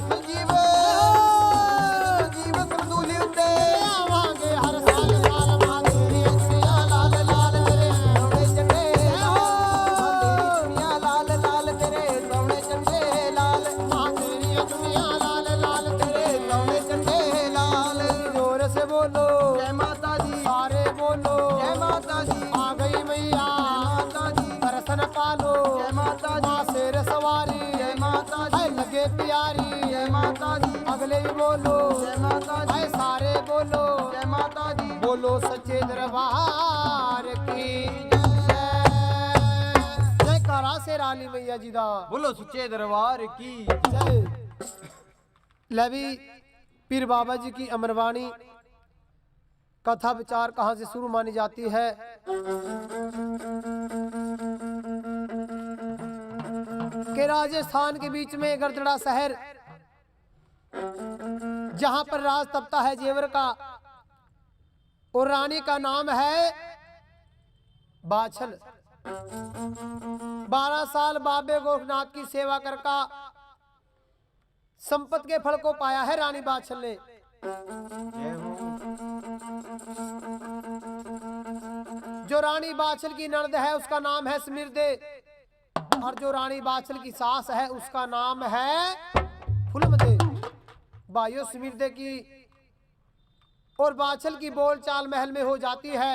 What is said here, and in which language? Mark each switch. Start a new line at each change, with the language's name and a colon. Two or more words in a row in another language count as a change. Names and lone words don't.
Punjabi: ਸੰਜੀਵ ਸੰਜੀਵ ਸਰਦੂਲੀ ਉੱਤੇ ਆਵਾਂਗੇ ਹਰ ਸਾਲ ਸਾਲ ਮਾਂ ਤੇਰੀ ਅੱਖੀਆਂ ਲਾਲ ਲਾਲ ਤੇਰੇ ਸੋਹਣੇ ਚੰਡੇ ਮਾਂ ਤੇਰੀ ਚੁੰਨੀਆਂ ਲਾਲ ਲਾਲ ਤੇਰੇ ਸੋਹਣੇ ਚੰਡੇ ਲਾਲ ਮਾਂ ਤੇਰੀ ਅੱਖੀਆਂ ਲਾਲ ਲਾਲ ਤੇਰੇ ਸੋਹਣੇ ਚੰਡੇ ਲਾਲ
Hindi: जोर से बोलो
Punjabi: ਜੈ ਮਾਤਾ ਦੀ
Hindi: सारे बोलो
Punjabi: ਜੈ ਮਾਤਾ ਦੀ
Hindi: आ गई मैया
Punjabi: ਮਾਤਾ ਦੀ
Hindi: दर्शन पालो
Punjabi: ਜੈ ਮਾਤਾ ਦੀ
Hindi: माँ शेर सवारी
Punjabi: ਜੈ ਮਾਤਾ ऐ ਦੀ
Hindi: लगे प्यारी
Punjabi: ਜੈ ਮਾਤਾ ਦੀ
Hindi: अगले भी बोलो
Punjabi: ਜੈ ਮਾਤਾ ਦੀ
Hindi: ऐ सारे बोलो
Punjabi: ਜੈ ਮਾਤਾ ਦੀ
Hindi: बोलो सच्चे दरबार की जय जयकारा से रानी मैया जी दा बोलो सुच्चे दरबार की जय ले भी पीर बाबा जी की अमरवाणी कथा विचार कहाँ से शुरू मानी जाती है। कि राजस्थान के बीच में गरदड़ा शहर जहां पर राज तपता है जेवर का और रानी का नाम है बाछल। 12 साल बाबे गोरखनाथ की सेवा कर का संपत के फल को पाया है रानी बाछल ने।
Punjabi: ਜੈ ਹੋ
Hindi: जो रानी बाछल की ननद है उसका नाम है स्मिर्दे और जो रानी बाछल की सास है उसका नाम है फुलमदे। भाइयों स्मिर्दे की और बाछल की बोलचाल महल में हो जाती है।